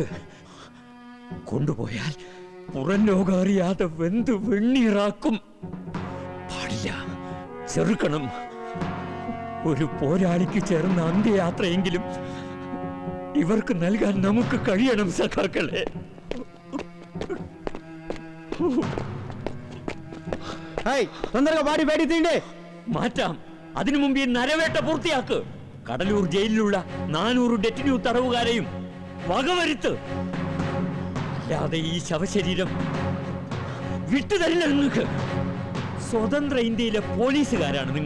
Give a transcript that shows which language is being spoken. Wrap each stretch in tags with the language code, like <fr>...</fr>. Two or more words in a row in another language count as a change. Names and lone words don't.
<ml>കൊണ്ടുപോയാൽ പുറം ലോകം അറിയാതെ വെന്ത് വെണ്ണീറാക്കും. പാടില്ല, ചെറുക്കണം. ഒരു പോരാളിക്ക് ചേർന്ന അന്ത്യയാത്രയെങ്കിലും ഇവർക്ക് നൽകാൻ നമുക്ക് കഴിയണം സഖാക്കളെ.</ml> <te>తొందరగా బాడీ బయట తీయండి.</te> <ml>മാറ്റാം. അതിനു മുമ്പ് ഈ നരവേട്ട പൂർത്തിയാക്ക്. കടലൂർ ജയിലിലുള്ള 400 ഡെറ്റിന്യൂ തടവുകാരെയും വകവരുത്ത്. അല്ലാതെ ഈ ശവശരീരം വിട്ടുതരില്ല നിങ്ങൾക്ക്. സ്വതന്ത്ര ഇന്ത്യയിലെ പോലീസുകാരാണ് നിങ്ങൾ.</ml>